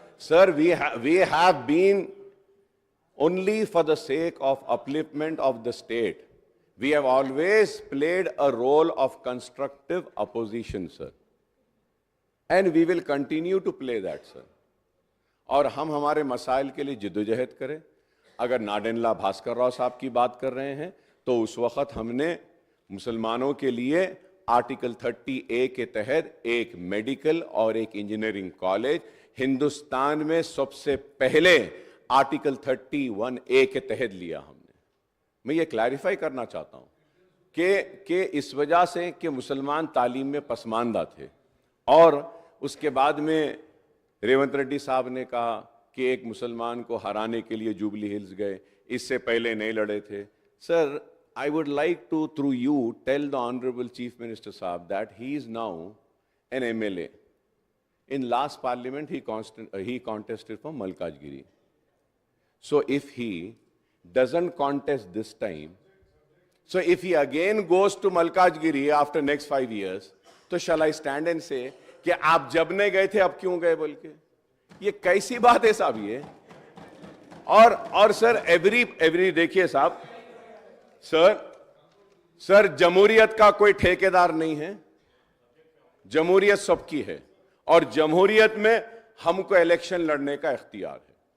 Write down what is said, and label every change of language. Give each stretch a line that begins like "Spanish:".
English: Sir, we have been only for the sake of upliftment of the state. We have always played a role of constructive opposition, sir. And we will continue to play that, sir.
Hindi: और हम हमारे मसाइल के लिए जिद्दोजहद करें. अगर नाडेनला भास्कर राव साहब की बात कर रहे हैं तो उस वक्त हमने मुसलमानों के लिए आर्टिकल 30A के तहत एक मेडिकल और एक इंजीनियरिंग कॉलेज हिंदुस्तान में सबसे पहले आर्टिकल 31A के तहत लिया हमने. मैं ये क्लैरिफाई करना चाहता हूं कि इस वजह से कि मुसलमान तालीम में पसमानदा थे और उसके बाद में रेवंत रेड्डी साहब ने कहा कि एक मुसलमान को हराने के लिए जुबली हिल्स गए, इससे पहले नहीं लड़े थे.
English: Sir, I would like to, through you, tell the Honorable Chief Minister Saab that he is now an MLA. In last parliament, he contested for Malkajgiri. So if he doesn't contest this time, so if he again goes to Malkajgiri after next 5 years, तो shall I stand and say
Hindi: कि आप जब नहीं गए थे अब क्यों गए बोल के? ये कैसी बात है साहब ये? और सर एवरी देखिए साहब, सर जमहूरियत का कोई ठेकेदार नहीं है. जमहूरियत सबकी है और जमहूरियत में हमको इलेक्शन लड़ने का इख्तियार है.